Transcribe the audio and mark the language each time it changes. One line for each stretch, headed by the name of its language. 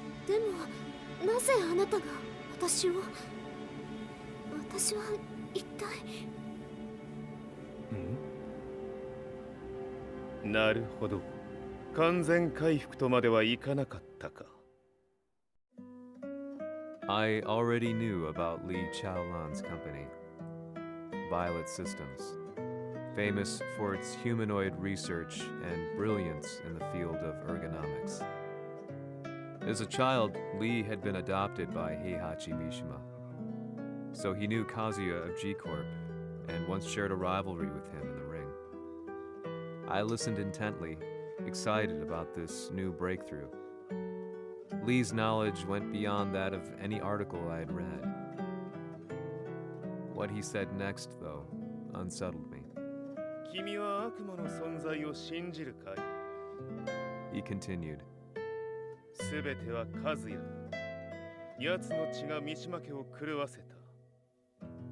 Japanese: でもなぜあなたが私を。私は一体。なるほど。完全回復とまではいかなかったか。
English: I already knew about Lee Chaolan's company, Violet Systems, famous for its humanoid research and brilliance in the field of ergonomics. As a child, Lee had been adopted by Heihachi Mishima, so he knew Kazuya of G-Corp and once shared a rivalry with him in the ring. I listened intently, excited about this new breakthrough. Lee's knowledge went beyond that of any article I had read. What he said next, though, unsettled me.
Japanese: 君は悪魔の存在を信じるかい?
English: He continued.
Japanese: すべては和也だ。奴の血が三島家を狂わせた。